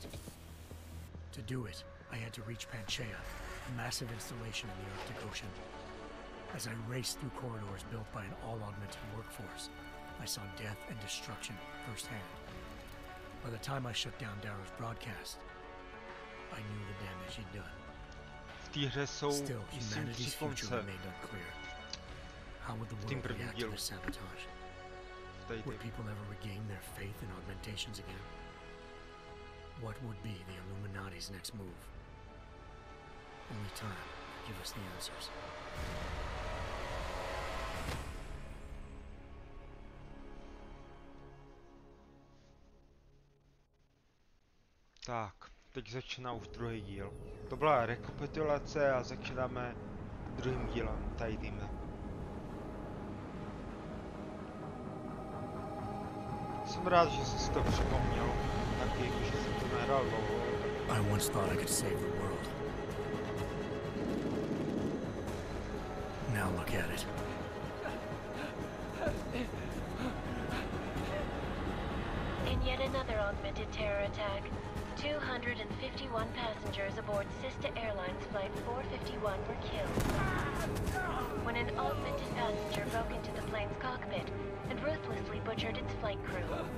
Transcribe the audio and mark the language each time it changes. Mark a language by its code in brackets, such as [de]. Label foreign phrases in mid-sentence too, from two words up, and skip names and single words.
[en] To do it, I had to reach Panchaea, a massive installation in the Arctic Ocean. As I raced through corridors built by an all-augmented workforce, I saw death and destruction firsthand. By the time I shut down Darrow's broadcast, I knew the damage he'd done. [cs] V té hře jsou, [en] Still, [cs] myslím, 3 [en] humanity's future [cs] konce. [en] remained unclear. How would the [cs] Tím [en] world [cs] prvním [en] react to [cs] dílu. [en] this sabotage? [cs] Tady [en] Would [cs] ty. [en] people ever regain their faith in augmentations again? What would be the Illuminati's next move? Only time could give us the answers. [cs] Tak, teď začíná už druhý díl. To byla rekapitulace a začínáme druhým dílem, tady týmhle. Jsem rád, že jsi si to připomněl, taky, že jsem to nehrál dlouho. [en] I once thought I could save the world. Now look at it. In yet another augmented terror attack, 251 passengers aboard Sista Airlines Flight 451 were killed when an augmented passenger broke into the plane's cockpit and ruthlessly butchered its flight crew.